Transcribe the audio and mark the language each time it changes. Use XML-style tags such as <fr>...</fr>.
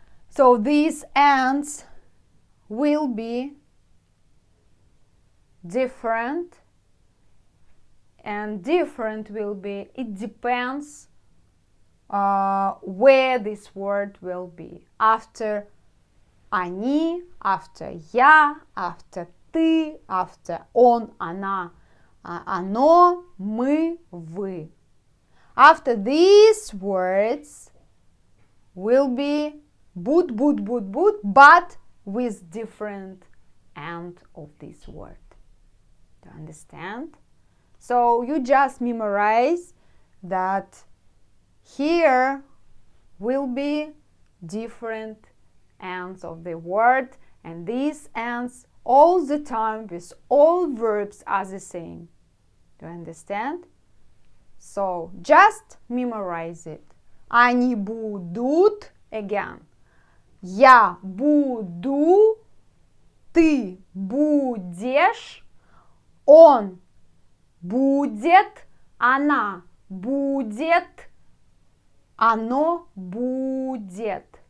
<en>So these ends will be different, and different will be, it depends where this word will be.</en> <ru>After они, after я, after ты, after он, она, оно, мы, вы.</ru> <en>After these words will be but with different end of this word. Do you understand? So you just memorize that here will be different ends of the word, and these ends all the time with all verbs are the same. Do you understand? So just memorize it.</en> <ru>Они будут,</ru> <en>again.</en> <ru>Я буду, ты будешь, он будет, она будет, оно будет.</ru>